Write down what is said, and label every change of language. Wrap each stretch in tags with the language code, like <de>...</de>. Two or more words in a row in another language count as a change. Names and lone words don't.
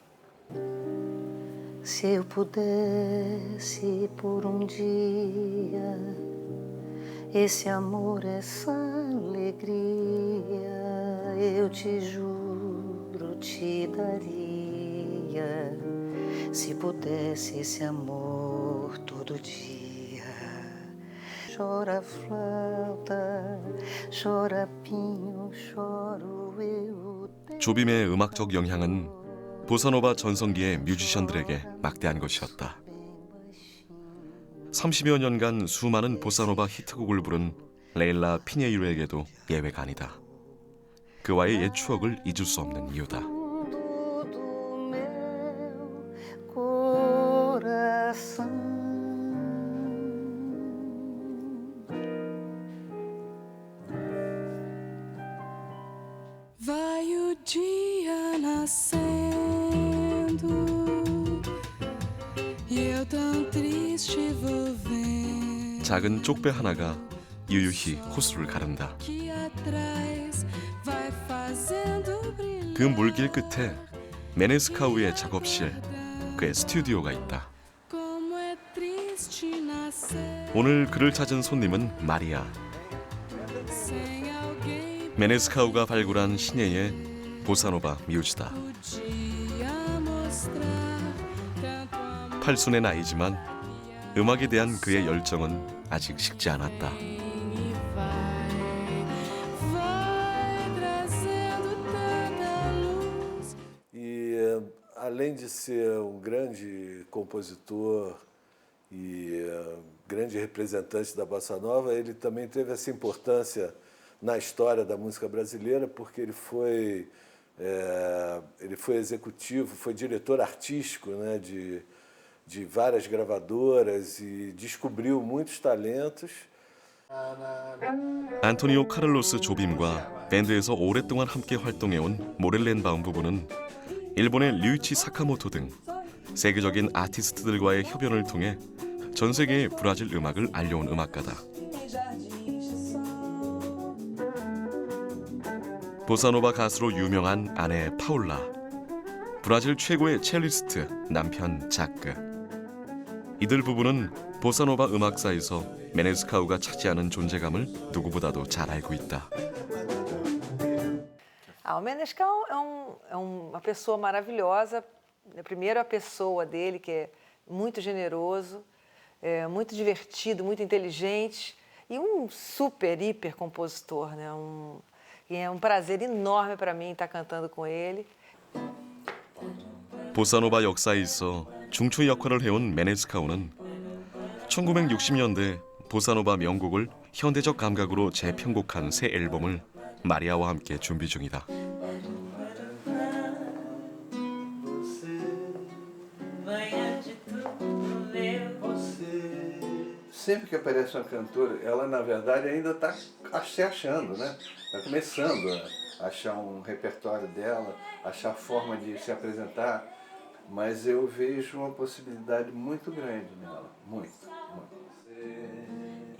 <pt>Se eu pudesse por um dia, esse amor, essa alegria, eu te juro, te daria. Se pudesse esse amor todo dia. Chora flauta, chora pinho, choro eu.</pt> <ko>조빔의 음악적 영향은 보사노바 전성기의 뮤지션들에게 막대한 것이었다. 30여 년간 수많은 보사노바 히트곡을 부른 레일라 피녜이로에게도 예외가 아니다. 그와의 옛 추억을 잊을 수 없는 이유다.</ko> <pt>do meu coração. Vai o dia nascendo e eu tão triste vou vendo</pt> <ko>작은 쪽배 하나가 유유히 호수를 가른다.</ko> <pt>que atrás vai fazendo brilhar.</pt> <ko>그 물길 끝에 메네스카우의 작업실, 그의 스튜디오가 있다.</ko> <pt>Como é triste nascer</pt> <ko>오늘 그를 찾은 손님은 마리아.</ko> <pt>sem alguém</pt> <ko>메네스카우가 발굴한 신예의 보사노바 뮤즈다.</ko> <pt>podia mostrar tanto amor.</pt> <ko>팔순의 나이지만 음악에 대한 그의 열정은 아직 식지 않았다.</ko> <pt>E vai trazendo tanta luz. E além de ser um grande compositor e grande representante da bossa nova, ele também teve essa importância na história da música brasileira, porque ele foi executivo, foi diretor artístico, né, de várias gravadoras e descobriu muitos talentos.</pt> <ko>안토니오 카를로스 조빔과 밴드에서 오랫동안 함께 활동해온 모렐렌바움 부부는 일본의 류이치 사카모토 등 세계적인 아티스트들과의 협연을 통해 전 세계의 브라질 음악을 알려온 음악가다. 보사노바 가수로 유명한 아내 파울라, 브라질 최고의 첼리스트 남편 자크. 이들 부부는 보사노바 음악사에서 메네스카우가 차지하는 존재감을 누구보다도 잘 알고 있다.</ko> <pt>O Menescal é uma pessoa maravilhosa. Primeiro, a pessoa dele, que é muito generoso, muito divertido, muito inteligente e um super, hiper compositor, né? E é um prazer enorme para mim estar cantando com ele.</pt> <ko>보사노바 역사에 있어 중추 역할을 해온 메네스카우는 1960년대 보사노바 명곡을 현대적 감각으로 재편곡한 새 앨범을 마리아와 함께 준비 중이다.</ko> <pt>Sempre que aparece uma cantora, ela na verdade ainda está se achando, né? Está começando a achar um repertório dela, achar a forma de se apresentar, mas eu vejo uma possibilidade muito grande nela, muito, muito.</pt>